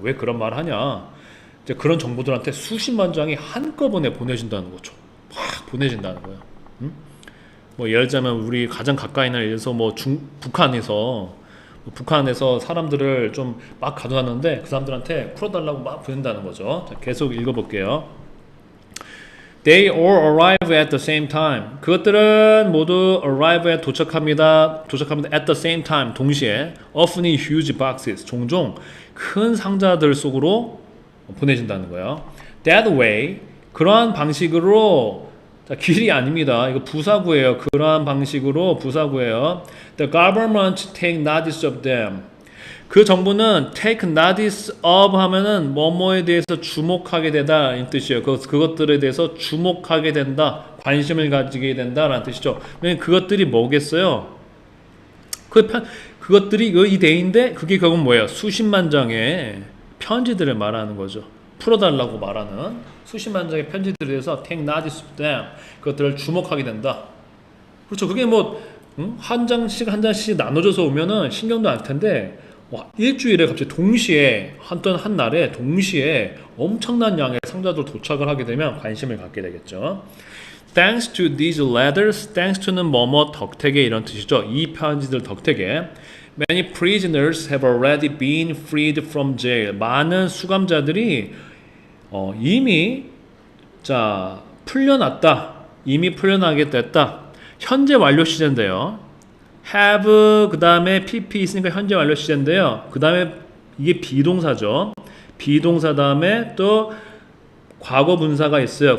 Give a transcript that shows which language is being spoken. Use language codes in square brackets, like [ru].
[ko] 왜 그런 말 하냐? 이제 그런 정부들한테 수십만 장이 한꺼번에 보내준다는 거죠. 확 보내진다는 거예요. 응? 뭐 예를 들자면 우리 가장 가까이 있는, 예를 들어서 뭐 북한에서 사람들을 좀 막 가둬놨는데 그 사람들한테 풀어달라고 막 보낸다는 거죠. 자, 계속 읽어볼게요. [en] They all arrive at the same time. [ko] 그것들은 모두 arrive at 도착합니다. [en] at the same time. [ko] 동시에 [en] often in huge boxes. [ko] 종종 큰 상자들 속으로 보내진다는 거예요. [en] That way. [ko] 그러한 방식으로, 자, 길이 아닙니다. 이거 부사구예요. 그러한 방식으로 부사구예요. [en] The government take notice of them. [ko] 그 정부는 take notice of 하면은 뭐뭐에 대해서 주목하게 되다 이 뜻이에요. 그것들에 대해서 주목하게 된다, 관심을 가지게 된다라는 뜻이죠. 그것들이 뭐겠어요? 그것들이 이 대인데 그게 결국 뭐예요? 수십만 장의 편지들을 말하는 거죠. 풀어달라고 말하는 수십만 장의 편지들에 대해서 [en] take notice of them. [ko] 그것들을 주목하게 된다. 그렇죠. 그게 뭐 한 장씩 나눠져서 오면은 신경도 안 텐데. 와, 일주일에 갑자기 동시에 한 날에 동시에 엄청난 양의 상자들 도착을 하게 되면 관심을 갖게 되겠죠. [en] Thanks to these letters, thanks to는 [ko] 뭐뭐 덕택에 이런 뜻이죠. 이 편지들 덕택에 [en] many prisoners have already been freed from jail. [ko] 많은 수감자들이 이미 풀려났다. 이미 풀려나게 됐다. 현재 완료 시제인데요. have 그 다음에 PP 있으니까 현재 완료 시제인데요. 그 다음에 이게 비동사죠. 비동사 다음에 또 과거 분사가 있어요.